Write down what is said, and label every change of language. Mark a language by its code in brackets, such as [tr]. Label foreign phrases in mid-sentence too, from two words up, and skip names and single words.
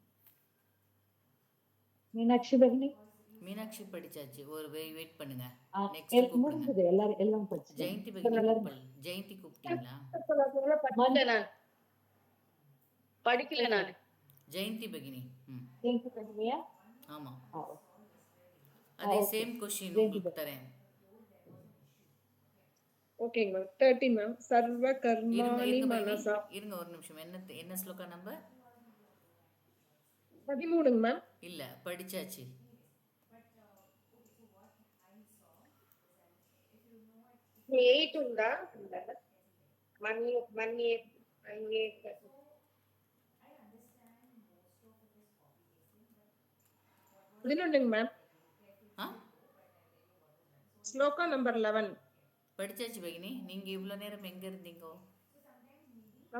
[hi] मीनाक्षी बहनी. [ta] மீனாட்சி படிச்சாச்சு. ஒரு வெயிட் பண்ணுங்க. [hi] हाँ, [ta] நெக்ஸ்ட் கூப்பிடுங்க. முடிஞ்சது எல்லாம் படிச்சு. ஜெயந்தி பகினி கூப்பிடல. ஜெயந்தி கூப்பிட்டீங்களா? மாட்டேன் நான். படிக்கல நான். ஜெயந்தி பகினி. ம் [hi] जयंती बहनिया. [ta] ஆமாம். [hi] हाँ. [ta] அதே [en] same question [ta] உங்களுக்கு தரேன். ஓகேங்க மேம். 13 மேம். சர்வ இருங்க கர்மாணி இருங்க மனசா. பகினி. இருங்க ஒரு நிமிஷம். என்ன ஸ்லோகா நம்பர்? 13 மேம். இல்ல படிச்சாச்சு. [te] ఎయిట్ ఉందా? మనీ మనీ [ta] பதினொன்றுங்க மேம். ஆ ஸ்லோகா நம்பர் 11. படிச்சாச்சு பகினி. நீங்க இவ்வளவு நேரம் எங்க இருந்தீங்க? அப்ப